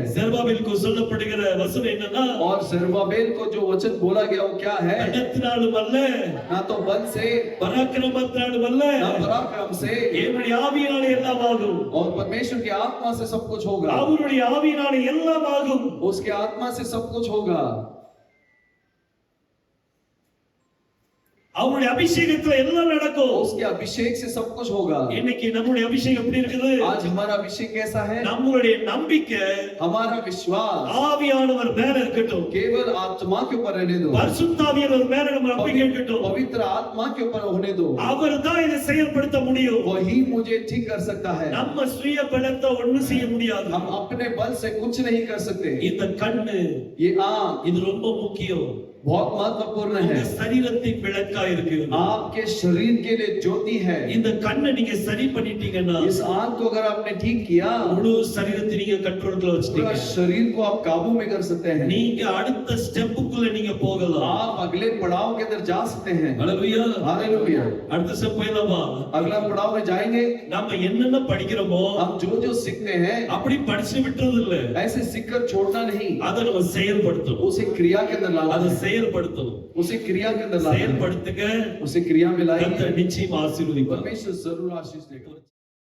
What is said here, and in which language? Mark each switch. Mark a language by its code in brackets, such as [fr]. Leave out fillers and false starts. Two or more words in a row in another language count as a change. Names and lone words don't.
[ta] செருபாபேலுக்கு சொல்லப்படுகிற वचனம் என்னன்னா [hi] और जरुब्बाबेल को जो वचन बोला गया वो क्या है? [ta] பலத்தினாலும் அல்ல, [hi] ना तो बल से, [ta] பராக்கிரமத்தினாலும் அல்ல, [hi] ना पराक्रम से, [ta] என்னுடைய ஆவியினால எல்லாம் ஆகும். [hi] और परमेश्वर की आत्मा से सब कुछ होगा. [ta] அவருடைய ஆவியினால எல்லாம் ஆகும். [hi] उसके आत्मा से सब कुछ होगा. [ta] அவருடைய அபிஷேகத்துல எல்லாம் நடக்கும். [hi] उसके अभिषेक से सब कुछ होगा। [ta] இன்னைக்கு நம்முடைய அபிஷேகம் எப்படி இருக்குது? [hi] आज हमारा अभिषेक कैसा है? [ta] நம்மளுடைய நம்பிக்கை [hi] हमारा विश्वास [ta] ஆவியானவர் மேல இருக்கட்டும். [hi] केवल आत्मा के ऊपर रहने दो, [ta] பரிசுத்தாவியானவர் மேல நம்ம நம்பிக்கை இருக்கட்டும். [hi] पवित्र आत्मा के ऊपर होने दो। [ta] அவர்தான் இதை செயல்படுத்த முடியும். [hi] वही मुझे ठीक कर सकता है। [ta] நம்ம சுய பலத்தை ஒண்ணும் செய்ய முடியாது. [hi] हम अपने बल से कुछ नहीं कर सकते। [ta] இந்த கண்ணு [hi] ये आंख [ta] இது ரொம்ப முக்கியம். [hi] बहुत महत्वपूर्ण [ta] உங்க [hi] है। [ta] சரீரத்தின் விளக்கா இருக்கு. [hi] आपके शरीर के लिए ज्योति है। [ta] இந்த கண்ணை நீங்க சரி பண்ணிட்டீங்கன்னா [hi] इस आंख को अगर आपने ठीक किया, [ta] முழு சரீரத்தை நீங்க கண்ட்ரோல்ல [hi] पूरा [ta] வச்சிட்டீங்க. [hi] शरीर को आप काबू में कर सकते हैं। [ta] நீங்க அடுத்த ஸ்டெப்புக்குள்ள நீங்க போகலாம். [hi] आप अगले पड़ाव के अंदर जा सकते हैं। [ta] ஹalleluya. [hi] हालेलुया। [ta] அடுத்த ஸ்டெப் போயிடலாமா? [hi] अगला पड़ाव में जाएंगे। [ta] நம்ம என்னென்ன படிக்கிறோமோ [hi] हम जो जो सीखते हैं [ta] அப்படி படிச்சு விட்டுறது இல்ல. [hi] ऐसे सीखकर छोड़ना नहीं, [ta] அதை நம்ம செயல்படுத்தணும். [hi] उसे क्रिया के अंदर लाना [ta] அதை [hi] है। [ta] செயல்படுத்தணும். [hi] उसे क्रिया के अंदर लाना है। [ta] செயல்படுத்துங்க. [hi] उसे क्रिया में लाएंगे, [ta] கர்த்தர் நிச்சயம் ஆசீர்வதிப்பார். [hi] परमेश्वर जरूर आशीष देगा।